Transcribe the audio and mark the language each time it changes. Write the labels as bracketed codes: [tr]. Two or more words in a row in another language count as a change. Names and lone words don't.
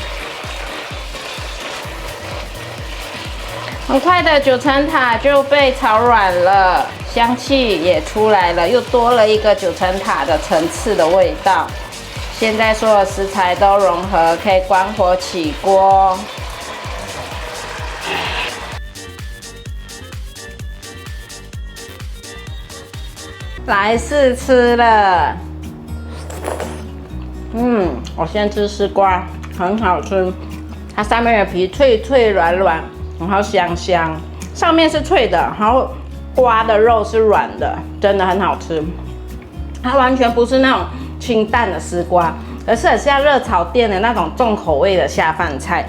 [zh] 很快的9層塔就被炒軟了，香氣也出來了，又多了一個9層塔的層次的味道。現在所有食材都融合，可以關火起鍋。來試吃了，我先吃絲瓜，很好吃，它上面的皮脆脆軟軟，然後香香，上面是脆的，然後瓜的肉是軟的，真的很好吃。它完全不是那種清淡的絲瓜，而是很像熱炒店的那種重口味的下飯菜。